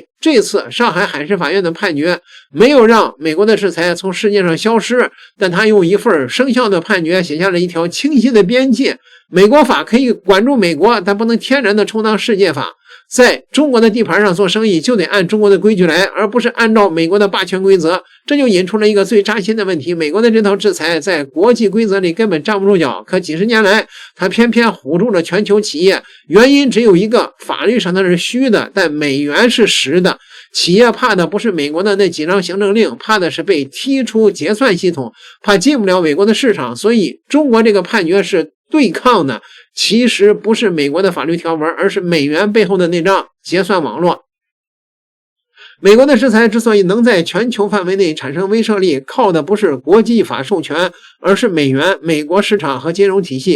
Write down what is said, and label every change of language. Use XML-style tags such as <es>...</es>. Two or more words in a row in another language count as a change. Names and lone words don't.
<zh>這次上海海事法院的判決沒有讓美國的制裁從世界上消失，但他用一份生效的判決寫下了一條清晰的邊界。美國法可以管住美國，但不能天然的充當世界法。在中國的地盤上做生意，就得按中國的規矩來，而不是按照美国的霸權規則。這就引出了一個最扎心的問題：美國的這套制裁在國際規則裡根本站不住腳，可幾十年來它偏偏唬住了全球企業。原因只有一個，法律上它是虛的，但美元是實的。企業怕的不是美國的那幾張行政令，怕的是被踢出結算系統，怕進不了美國的市场。所以中國這個判決是對抗的，其實不是美國的法律條文，而是美元背後的那張結算網絡。美國的制裁之所以能在全球範圍內產生威懾力，靠的不是國際法授權，而是美元、美國市場和金融體系。</zh>